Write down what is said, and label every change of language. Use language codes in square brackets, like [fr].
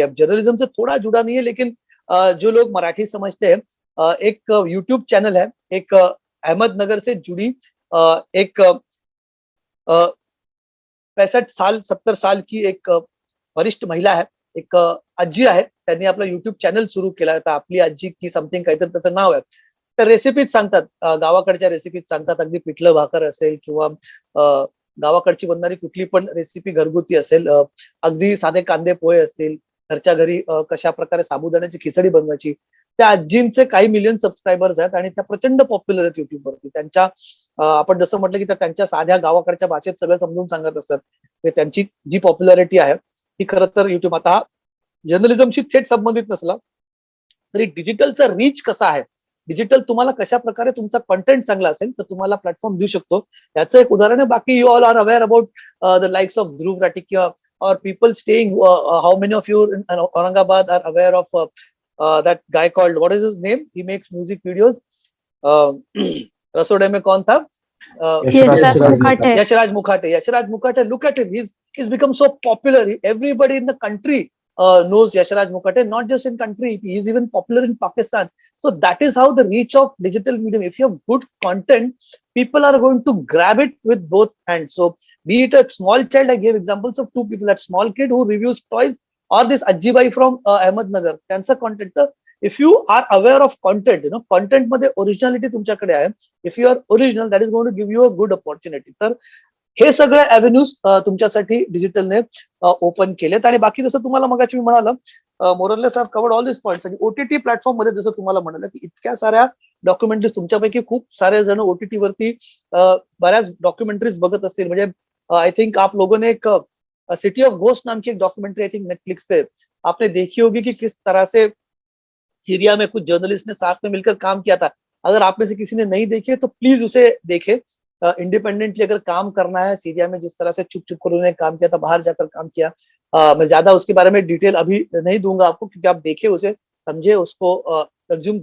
[hi] अब जर्नलिज्म से थोड़ा जुड़ा नहीं है, लेकिन जो लोग मराठी समझते हैं, एक यूट्यूब चैनल है, एक अहमदनगर से जुड़ी एक 65-70 साल की एक वरिष्ठ महिला आहे, [mr] एक आजी आहे. त्यांनी आपला युट्यूब चॅनल सुरू केला होता, आपली आजी की समथिंग काहीतरी त्याचं नाव आहे. तर रेसिपीज सांगतात, गावाकडच्या रेसिपीज सांगतात. अगदी पिठलं भाकर असेल किंवा गावाकडची बनणारी कुठली पण रेसिपी घरगुती असेल, अगदी साधे कांदे पोहे असतील, घरच्या घरी कशा प्रकारे साबुदाण्याची खिचडी बनवायची. त्या आजींचे काही मिलियन सबस्क्रायबर्स आहेत आणि त्या प्रचंड पॉप्युलर आहेत युट्यूबवरती. त्यांच्या आपण जसं म्हटलं की त्या त्यांच्या साध्या गावाकडच्या भाषेत सगळं समजून सांगत असतात. त्यांची जी पॉप्युलॅरिटी आहे ही खरं तर युट्यूब आता हा जर्नलिझमशी थेट संबंधित नसला तरी डिजिटलचा रीच कसा आहे, डिजिटल तुम्हाला कशा प्रकारे तुमचा कंटेंट चांगला असेल तर तुम्हाला प्लॅटफॉर्म देऊ शकतो, याचं एक उदाहरण आहे. [en] बाकी you all are aware about the likes of Dhruv Rathee or people staying how many of you in Aurangabad are aware of that guy called, what is his name, he makes music videos, uh, [hi] रसोड़े में कौन था, [en] Yashraj Mukhate. Yashraj Mukhate, look at him, he's become so popular. Everybody in the country knows Yashraj Mukhate, not just in country, he's even popular in Pakistan. So that is how the reach of digital medium, if you have good content, people are going to grab it with both hands. So be it a small child, I gave examples of two people, that small kid who reviews toys, or this Ajjibai from Ahmednagar, [mr] त्यांचं content. [en] तर if you are aware of content, [mr] content मध्ये originality तुमच्याकडे आहे, [en] if you are original, that is going to give you a good opportunity. [mr] तर हे सगळे avenues तुमच्यासाठी डिजिटलने open केलेत. आणि बाकी जसं तुम्हाला मगाशी मी म्हणालं, [en] More or less I have covered all this points. [mr] आणि ओटीटी प्लॅटफॉर्म मध्ये जसं तुम्हाला म्हणाल की इतक्या साऱ्या डॉक्युमेंटरीज, तुमच्यापैकी खूप सारे जण ओटीटी वरती बऱ्याच डॉक्युमेंटरीज बघत असतील. [hi] म्हणजे [en] I think [hi] आप लोगों ने एक सिटी ऑफ घोस्ट नाम की एक डॉक्यूमेंट्री आई थिंक नेटफ्लिक्स पे आपने देखी होगी कि किस तरह से सीरिया में कुछ जर्नलिस्ट ने साथ में मिलकर काम किया था. अगर आप में से किसी ने नहीं देखी है तो प्लीज उसे देखे. इंडिपेंडेंटली अगर काम करना है सीरिया में, जिस तरह से चुप चुप कर उन्होंने काम किया था, बाहर जाकर काम किया, मैं ज्यादा उसके बारे में डिटेल अभी नहीं दूंगा आपको, क्योंकि आप देखे उसे, समझे उसको, कंज्यूम.